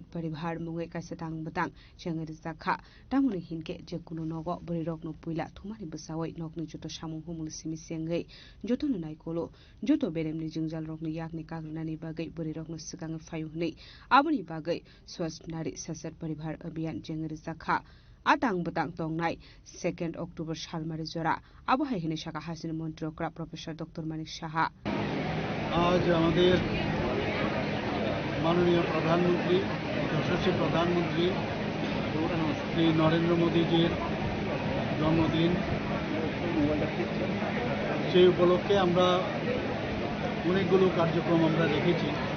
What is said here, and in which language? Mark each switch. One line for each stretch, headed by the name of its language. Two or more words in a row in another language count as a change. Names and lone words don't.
Kok Borok: paribhar mungai kaisa batang jangari zakha tamuni hinke je kuno nogo bori rokno puila thumani basawai nokni joto samung humul simi sengai joto nai kolo joto beremni jingjal rokni yakni kagnani bagai bori rokno sigang fayu nei aboni bagai
Hindi: स्वस्थ नारी सशक्त परिवार अभियान
Kok Borok: jangari zakha atang batang tongnai 2 October salmari jora আবহাওয়া হিনে শাখা হাসিন মন্ত্রী অকরা প্রফেসর ডক্টর মানিক সাহা
Bangla: আজ আমাদের মাননীয় প্রধানমন্ত্রী যশস্বী প্রধানমন্ত্রী শ্রী নরেন্দ্র মোদীজির জন্মদিন সেই উপলক্ষে আমরা অনেকগুলো কার্যক্রম আমরা রেখেছি।